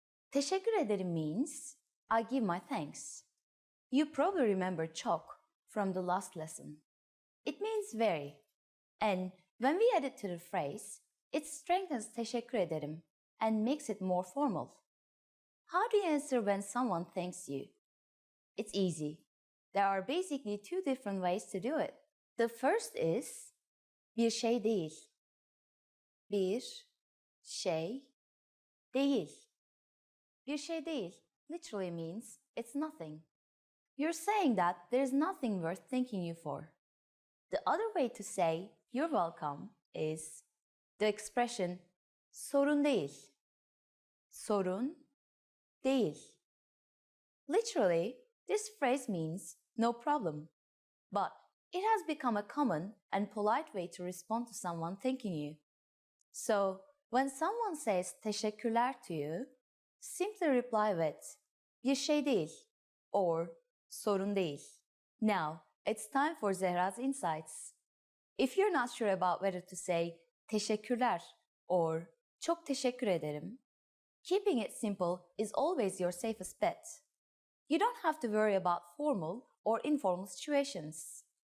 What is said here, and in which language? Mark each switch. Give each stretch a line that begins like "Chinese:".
Turkish: Teşekkür ederim
English: means I give my thanks. You probably remember çok from the last lesson. It means very. And when we add it to the phrase, it strengthens
Turkish: teşekkür ederim
English: and makes it more formal. How do you answer when someone thanks you? It's easy. There are basically 2 different ways to do it. The first is
Turkish: bir şey değil. Bir şey değil. Bir şey değil
English: literally means it's nothing. You're saying that there's nothing worth thanking you for. The other way to say you're welcome is the expression
Turkish: sorun değil. Sorun değil.
English: Literally, this phrase means no problem. But it has become a common and polite way to respond to someone thanking you. So, When someone says teşekkürler to you, simply reply with
Turkish: bir şey değil
English: or
Turkish: sorun değil.
English: Now, it's time for Zehra's insights. If you're not sure about whether to say teşekkürler or
Turkish: çok teşekkür ederim,
English: keeping it simple is always your safest bet. You don't have to worry about formal or informal situations.